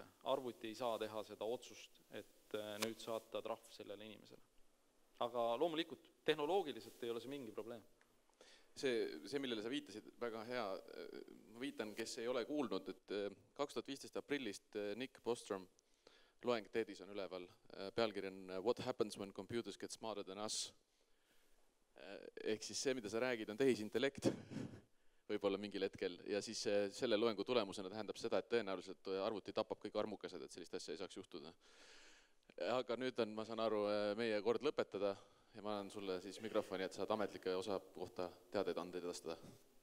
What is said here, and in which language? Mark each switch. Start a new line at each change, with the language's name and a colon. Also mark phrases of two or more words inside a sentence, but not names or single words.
Estonian: Arvuti ei saa teha seda otsust, et nüüd saata trahv sellele inimesele. Aga loomulikult, tehnoloogiliselt ei ole see mingi probleem. See, millele sa viitasid, väga hea, ma viitan, kes ei ole kuulnud, et 2015 aprillist Nick Bostrom loeng TEDis on üleval. Pealkiri on What happens when computers get smarter than us? Ehk siis see, mida sa räägid, on tehisintellekt võib-olla mingil hetkel ja siis selle loengu tulemusena tähendab seda, et tõenäoliselt arvuti tapab kõik armukesed, et sellist asja ei saaks juhtuda. Aga nüüd on, ma saan aru, meie kord lõpetada ja ma annan sulle siis mikrofoni, et saad ametlike osa kohta teadeid anda edastada.